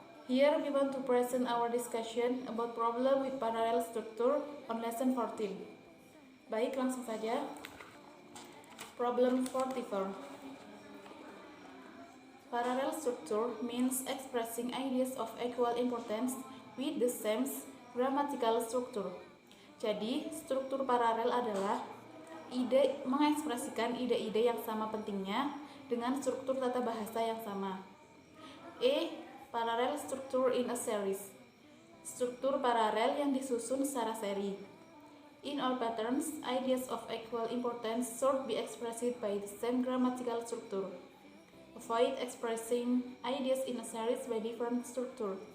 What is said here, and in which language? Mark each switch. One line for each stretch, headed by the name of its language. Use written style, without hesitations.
English: Here we want to present our discussion about problem with parallel structure on lesson 14.
Indonesian: Baik, langsung saja. Problem 44.
English: Parallel structure means expressing ideas of equal importance with the same grammatical structure.
Indonesian: Jadi, struktur paralel adalah mengekspresikan ide-ide yang sama pentingnya dengan struktur tata bahasa yang sama.
English: Parallel structure in a series.
Indonesian: Struktur paralel yang disusun secara seri.
English: In all patterns, ideas of equal importance should be expressed by the same grammatical structure. Avoid expressing ideas in a series by different structure.